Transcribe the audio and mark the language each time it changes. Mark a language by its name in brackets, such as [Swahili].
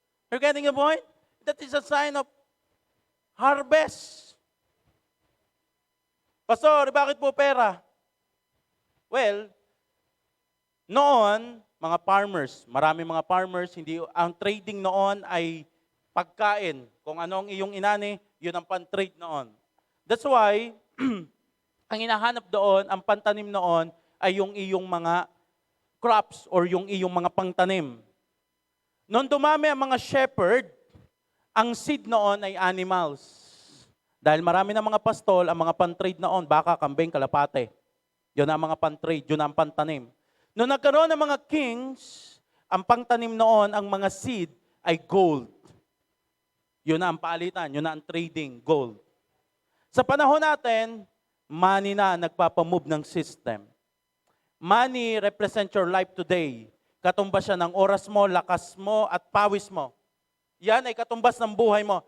[English] You're getting the point? That is a sign of harvest. [Filipino] Pastor, bakit po pera? Well, noon, mga farmers, maraming mga farmers, ang trading noon ay pagkain. Kung ano ang iyong inani, yun ang pan-trade noon. [English] That's why, [Filipino] ang hinahanap doon, ang pantanim noon, ay yung iyong mga crops or yung iyong mga pangtanim. Noong dumami ang mga shepherd, ang seed noon ay animals. Dahil marami na mga pastol, ang mga pan-trade noon, baka, kambing, kalapate. Yun ang mga pan-trade, yun ang pantanim. Noong nagkaroon ng mga kings, ang pangtanim noon, ang mga seed ay gold. Yun na ang palitan, yun na ang trading, gold. Sa panahon natin, money na nagpapamove ng system. [English] Money represent your life today. [Filipino] Katumbas siya ng oras mo, lakas mo, at pawis mo. Yan ay katumbas ng buhay mo.